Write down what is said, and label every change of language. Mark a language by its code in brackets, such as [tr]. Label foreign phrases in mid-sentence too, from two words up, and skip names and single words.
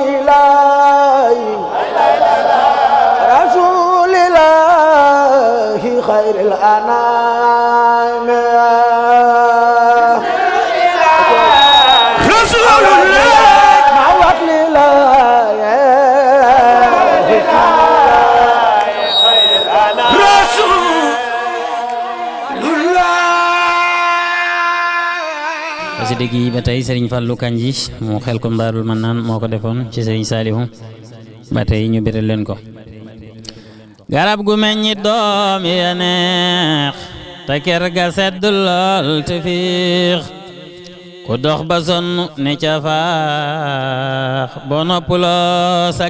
[ar] الله رسول الله خير الأنام رسول الله معوض لله [wo] xasida gi ba tey Serigne Fallou Kandji mu Xelkom Daarul Manaan moo ko defoon ci Serigne Saliou ba tey ñu biral leen ko garab gu meññi doom ya neex te ker ga sedd lool te fiix ku dox ba sonn ne ca faax boo noppuloo sa